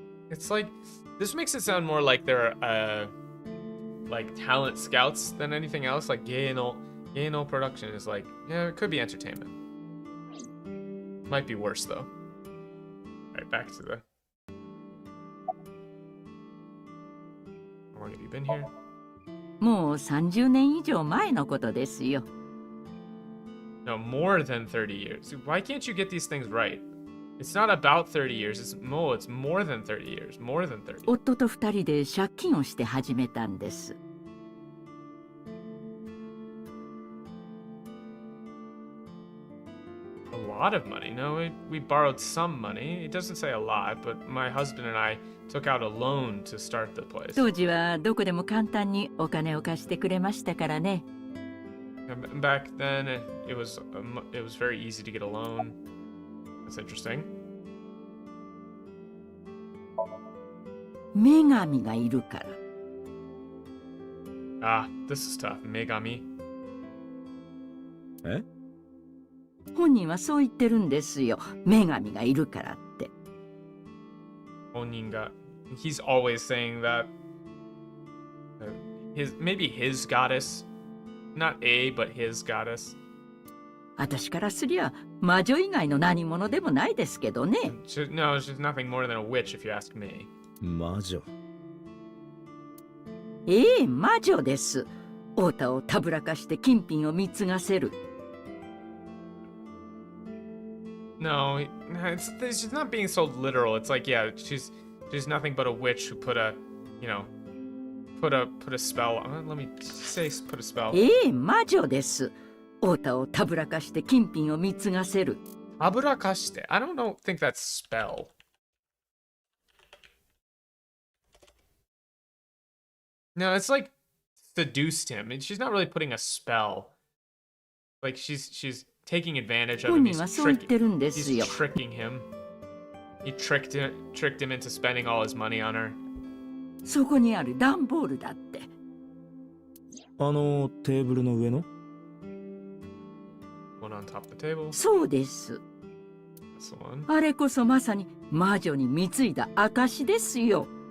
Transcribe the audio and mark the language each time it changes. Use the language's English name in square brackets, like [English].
[English] It's like, this makes it sound more like they're, like talent scouts than anything else. Like, geino production is like, yeah, it could be entertainment. Might be worse, though. Alright, back to the... How long have you been here? [Japanese] もう30年以上前のことですよ。 [English] No, more than 30 years. Why can't you get these things right? It's not about 30 years. It's more than 30 years. More than 30. [Japanese] 夫と2人で借金をして始めたんです。 [English] A lot of money. No, we borrowed some money. It doesn't say a lot, but my husband and I took out a loan to start the place. [Japanese] 当時はどこでも簡単にお金を貸してくれましたからね。 [English] Back then, it was very easy to get a loan. That's interesting. [Japanese] 女神がいるから。 [English] Ah, this is tough. Megami. [Japanese] え？本人はそう言ってるんですよ。女神がいるからって。 [English] Oninga. He's always saying that. Maybe his goddess. Not a, but his goddess. [Japanese] 私からすりゃ魔女以外の何者でもないですけどね。 [English] No, she's nothing more than a witch if you ask me. [Japanese] 魔女。ええ、魔女です。太田をたぶらかして金品を貢がせる。 [English] No, she's not being so literal. It's like, yeah, she's nothing but a witch who put a, you know, put a spell. Let me say put a spell. [Japanese] ええ、魔女です。太田をたぶらかして金品を貢がせる。 Taburakashite. [English] I don't think that's spell. No, it's like seduced him. And she's not really putting a spell. Like she's taking advantage of him. He's tricking him. He tricked him into spending all his money on her. [Japanese] そこにある段ボールだって。テーブルの上の？ [English] One on top of the table. [Japanese] そうです。 [English] That's the one. [Japanese] あれこそまさに魔女に貢いだ証ですよ。